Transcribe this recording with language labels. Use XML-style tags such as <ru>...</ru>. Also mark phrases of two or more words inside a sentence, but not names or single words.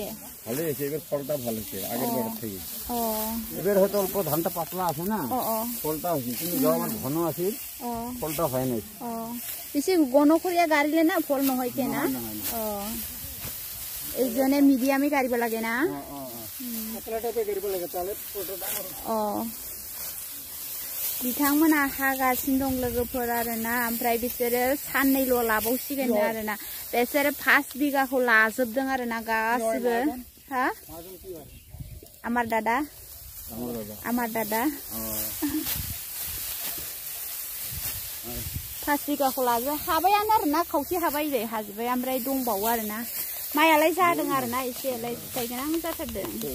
<bn>ভালো হইছে এবার ফলটা ভালো হইছে আগের বার থেকে এবার হয়তো অল্প ধানটা পাতলা আছে না ফলটা হইছে কিন্তু যাওয়ার ঘন আছে ফলটা হয় না বেশি ঘন করিয়া গাড়িলে না ফল নহয় কে না এই জনে মিডিয়ামে গাড়িব লাগে না পাতলাটাতে গাড়িব লাগে তাহলে ফলটা</bn> <brx>बिथांमोना हागासिनो दं लोगोफोर आरोना ओमफ्राय बिसोरो साननैल' लाबावसिगोन आरोना बिसोरो 5 बिगाखौ लाजोबदों आरोना गासिबो हा</brx> <bn>আমার দাদা</bn> <brx>5 बिगाखौ लाजोब हाबायानो आरोना खावसे हाबाय जे हाजोबबाय ओमफ्राय दंबावो आरोना माइयालाय जादों आरोना एसेलाय फिथाइ गोनां जाथारदों</brx>